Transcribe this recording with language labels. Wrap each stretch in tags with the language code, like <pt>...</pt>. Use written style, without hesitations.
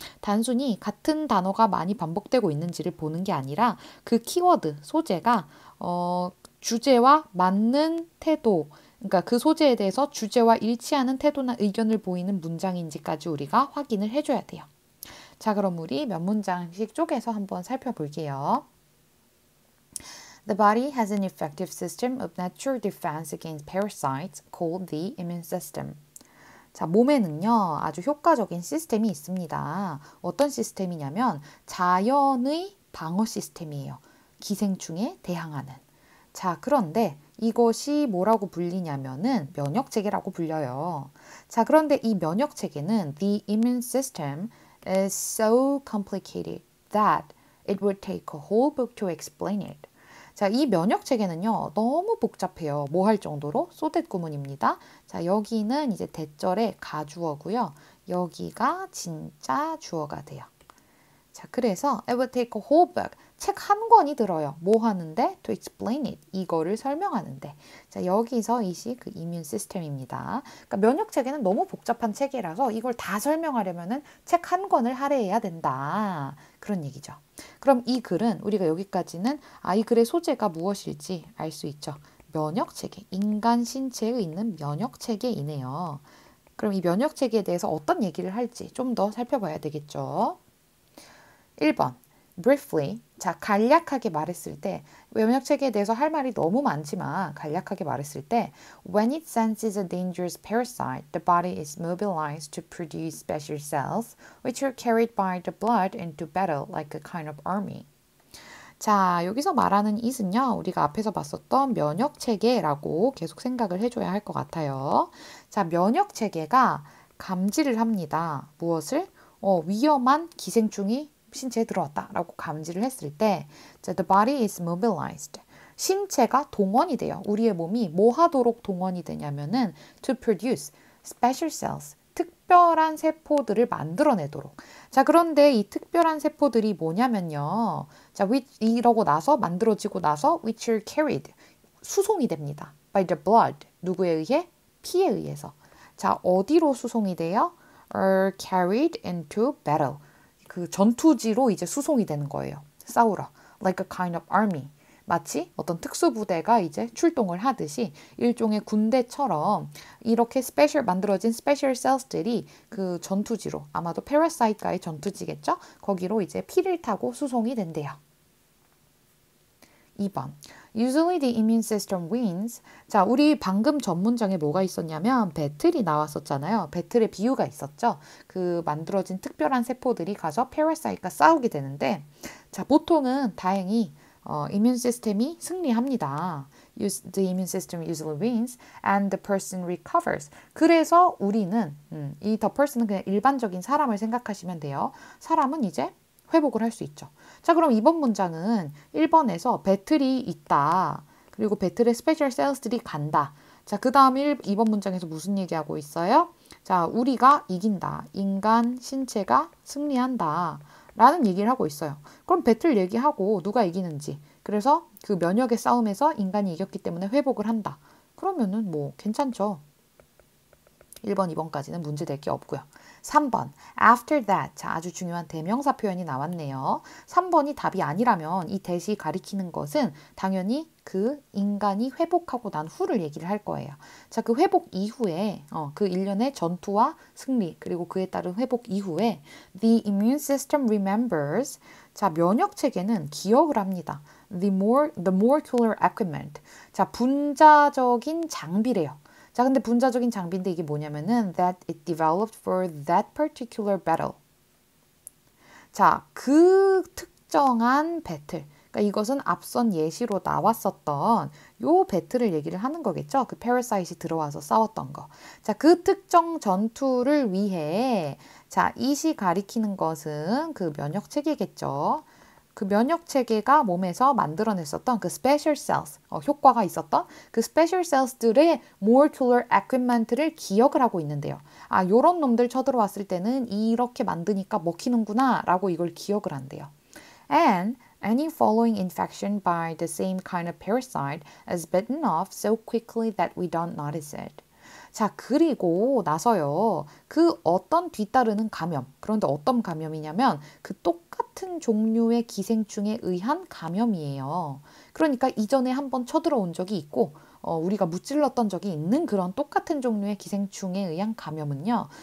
<ko>단순히 같은 단어가 많이 반복되고 있는지를 보는 게 아니라 그 키워드, 소재가 주제와 맞는 태도, 그러니까 그 소재에 대해서 주제와 일치하는 태도나 의견을 보이는 문장인지까지 우리가 확인을 해줘야 돼요. 자, 그럼 우리 몇 문장씩 쪼개서 한번 살펴볼게요.</ko> <en>The body has an effective system of natural defense against parasites called the immune system.</en> <ko>자, 몸에는요, 아주 효과적인 시스템이 있습니다. 어떤 시스템이냐면 자연의 방어 시스템이에요. 기생충에 대항하는. 자, 그런데 이것이 뭐라고 불리냐면은 면역체계라고 불려요. 자, 그런데 이 면역체계는</ko> <en>the immune system is so complicated that it would take a whole book to explain it.</en> <ko>자, 이 면역 체계는요, 너무 복잡해요. 뭐 할 정도로?</ko> <en>so that</en> <ko>구문입니다. 자, 여기는 이제 대절의 가주어고요. 여기가 진짜 주어가 돼요. 자, 그래서</ko> <en>it would take a whole book.</en> <ko>책 한 권이 들어요. 뭐 하는데?</ko> <en>To explain it.</en> <ko>이거를 설명하는데. 자, 여기서 이시 그 이뮨 시스템입니다. 그러니까 면역 체계는 너무 복잡한 체계라서 이걸 다 설명하려면은 책 한 권을 할애해야 된다. 그런 얘기죠. 그럼 이 글은 우리가 여기까지는 이 글의 소재가 무엇일지 알 수 있죠. 면역 체계. 인간 신체에 있는 면역 체계이네요. 그럼 이 면역 체계에 대해서 어떤 얘기를 할지 좀 더 살펴봐야 되겠죠.</ko> <en>1번. briefly.</en> <ko>자, 간략하게 말했을 때</ko> <en>면역체계에 대해서 할 말이 너무 많지만 간략하게 말했을 때 when it senses a dangerous parasite, the body is mobilized to produce special cells which are carried by the blood into battle like a kind of army.</en> <ko>자, 여기서 말하는 it은요, 우리가 앞에서 봤었던 면역체계라고 계속 생각을 해줘야 할 것 같아요. 자, 면역체계가 감지를 합니다. 무엇을? 위험한 기생충이 신체에 들어왔다라고 감지를 했을 때</ko> <en>the body is mobilized.</en> <ko>신체가 동원이 돼요. 우리의 몸이 뭐 하도록 동원이 되냐면은</ko> <en>to produce special cells.</en> <ko>특별한 세포들을 만들어내도록. 자, 그런데 이 특별한 세포들이 뭐냐면요. 자, 이러고 나서 만들어지고 나서</ko> <en>which are carried.</en> <ko>수송이 됩니다.</ko> <en>by the blood.</en> <ko>누구에 의해? 피에 의해서. 자, 어디로 수송이 돼요?</ko> <en>are carried into battle.</en> <ko>그 전투지로 이제 수송이 되는 거예요. 싸우러.</ko> <en>Like a kind of army.</en> <ko>마치 어떤 특수부대가 이제 출동을 하듯이 일종의 군대처럼 이렇게 만들어진 스페셜 셀스들이 그 전투지로, 아마도 패러사이트가의 전투지겠죠? 거기로 이제 피를 타고 수송이 된대요. 2번.</ko> <en>Usually the immune system wins.</en> <ko>자, 우리 방금 전 문장에 뭐가 있었냐면 배틀이 나왔었잖아요. 배틀의 비유가 있었죠. 그 만들어진 특별한 세포들이 가서 parasite과 싸우게 되는데 자, 보통은 다행히 immune system이 승리합니다.</ko> <en>The immune system usually wins and the person recovers.</en> <ko>그래서 우리는 이 the person은 그냥 일반적인 사람을 생각하시면 돼요. 사람은 이제 회복을 할 수 있죠. 자, 그럼 이번 문장은 1번에서 배틀이 있다. 그리고 배틀에 스페셜 셀스들이 간다. 자, 그 다음 2번 문장에서 무슨 얘기하고 있어요? 자, 우리가 이긴다. 인간 신체가 승리한다. 라는 얘기를 하고 있어요. 그럼 배틀 얘기하고 누가 이기는지. 그래서 그 면역의 싸움에서 인간이 이겼기 때문에 회복을 한다. 그러면은 뭐 괜찮죠. 1번, 2번까지는 문제될 게 없고요.</ko> <en>3번, after that.</en> <ko>자, 아주 중요한 대명사 표현이 나왔네요. 3번이 답이 아니라면 이 that이 가리키는 것은 당연히 그 인간이 회복하고 난 후를 얘기를 할 거예요. 자, 그 회복 이후에 그 일련의 전투와 승리 그리고 그에 따른 회복 이후에</ko> <en>the immune system remembers.</en> <ko>자, 면역 체계는 기억을 합니다.</ko> <en>the molecular equipment.</en> <ko>자, 분자적인 장비래요. 자, 근데 분자적인 장비인데 이게 뭐냐면은</ko> <en>that it developed for that particular battle.</en> <ko>자, 그 특정한 배틀. 그러니까 이것은 앞선 예시로 나왔었던 요 배틀을 얘기를 하는 거겠죠. 그 패러사이트이 들어와서 싸웠던 거. 자, 그 특정 전투를 위해 자, 이시 가리키는 것은 그 면역 체계겠죠. 그 면역 체계가 몸에서 만들어냈었던 그 special cells, 효과가 있었던 그 special cells들의 molecular equipment를 기억을 하고 있는데요. 아, 요런 놈들 쳐들어왔을 때는 이렇게 만드니까 먹히는구나 라고 이걸 기억을 한대요.</ko> <en>And any following infection by the same kind of parasite is bitten off so quickly that we don't notice it.</en> <ko>자, 그리고 나서요. 그 어떤 뒤따르는 감염. 그런데 어떤 감염이냐면 그 똑같은 종류의 기생충에 의한 감염이에요. 그러니까 이전에 한번 쳐들어온 적이 있고 우리가 무찔렀던 적이 있는 그런 똑같은 종류의 기생충에 의한 감염은요.</ko>